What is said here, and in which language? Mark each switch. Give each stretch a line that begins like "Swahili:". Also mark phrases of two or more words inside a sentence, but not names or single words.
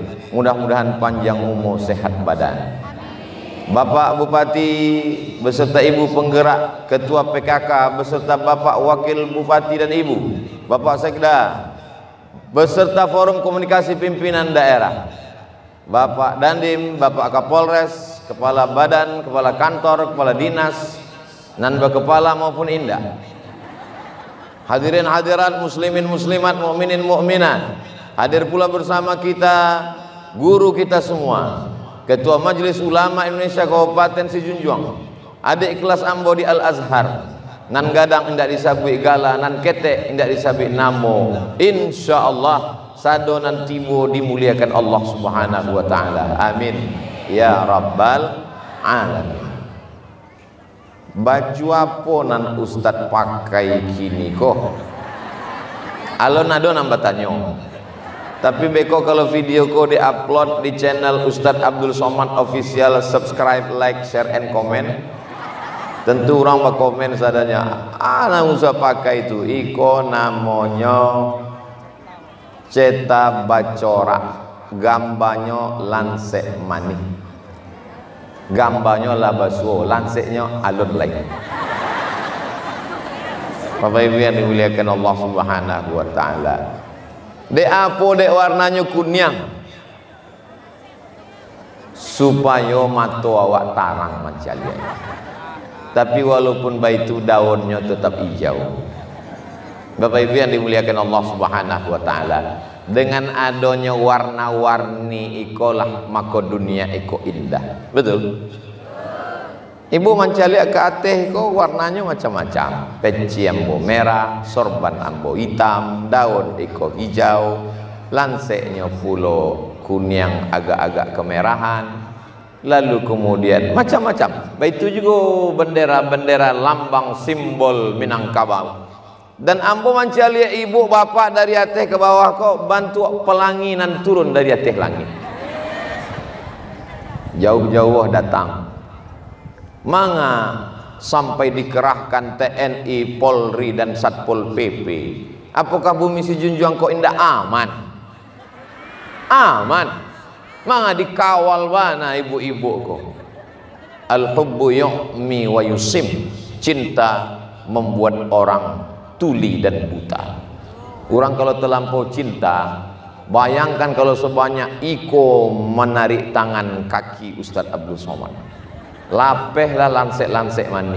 Indonesian: Mudah-mudahan panjang umur, sehat badan. Bapak Bupati beserta ibu penggerak, Ketua PKK beserta Bapak Wakil Bupati dan ibu, Bapak Sekda beserta Forum Komunikasi Pimpinan Daerah, Bapak Dandim, Bapak Kapolres, Kepala Badan, Kepala Kantor, Kepala Dinas, dan Kepala maupun Indah. Hadirin hadirat, muslimin muslimat, mukminin mukminat. Hadir pula bersama kita guru kita semua, Ketua Majelis Ulama Indonesia Kabupaten Sijunjuang, adik kelas ambo di Al Azhar.
Minangkabau: Nan gadang indak disabui gala, nan ketek indak disabui namo. Insyaallah sado nan tibo dimuliakan Allah
Arabic: سبحانه وتعالى. آمين يا رب العالمين.
Minangkabau: Baju apa nan Ustadz pakai kini kok? Alon ado nambah tanyo. Tapi beko kalau video ko diupload di channel Ustadz Abdul Somad Official,
English: subscribe, like, share, and comment.
Minangkabau: Tentu orang berkomen sadanya, ana usah pakai itu. Iko namanya Ceta Bacora, gambarnya lansek manih. Gambarnya labaswo, lanseknya alun lain.
Indonesian: Bapak Ibu yang dimuliakan Allah
Arabic: سبحانه وتعالى.
Minangkabau: Dek apa dek warnanya kunyang? Supaya mata awak tarang macam dia. Tapi walaupun baitu daunnya tetap hijau.
Indonesian: Bapak Ibu yang dimuliakan Allah
Arabic: سبحانه وتعالى,
Indonesian: dengan adanya warna-warni ikolah maka dunia iko indah. Betul?
Minangkabau: Ibu mencari ke ateh ko warnanya macam-macam. Peci ambo merah, sorban ambo hitam, daun iko hijau, lanseknya pulo kuning agak-agak kemerahan.
Indonesian: Lalu kemudian macam-macam. Itu juga bendera-bendera lambang simbol Minangkabau.
Minangkabau: Dan ambo mencari ibu bapak dari atas ke bawah kok bantu pelanginan turun dari atas langit.
Indonesian: Jauh-jauh datang.
Minangkabau: Manga sampai dikerahkan TNI, Polri dan Satpol PP. Apakah Bumi Sijunjuang kok indah aman? Aman. Manga dikawal bana ibu-ibu kok.
Arabic: الحب يعمي ويصم.
Indonesian: Cinta membuat orang tuli dan buta.
Minangkabau: Orang kalau terlampau cinta, bayangkan kalau sebanyak iko menarik tangan kaki Ustadz Abdul Somad, lapehlah lansek-lansek manis.